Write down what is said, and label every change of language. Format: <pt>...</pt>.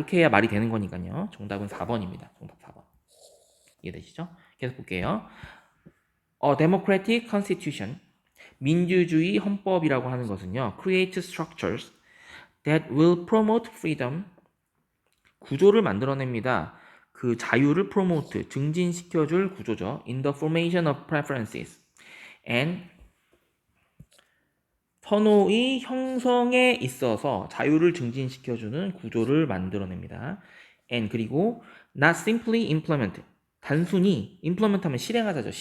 <ko>이렇게 해야 말이 되는 거니까요. 정답은 4번입니다. 정답 4번. 이해되시죠? 계속 볼게요.</ko> <en>Democratic Constitution</en> <ko>민주주의 헌법이라고 하는 것은요.</ko> <en>Create structures that will promote freedom</en> <ko>구조를 만들어냅니다. 그 자유를 promote 증진시켜줄 구조죠.</ko> <en>In the formation of preferences and</en> <ko>선호의 형성에 있어서 자유를 증진시켜주는 구조를 만들어냅니다.</ko> <en>And</en> <ko>그리고</ko> <en>not simply implement</en> <ko>단순히</ko> <en>implement</en> <ko>하면 실행하자죠.</ko>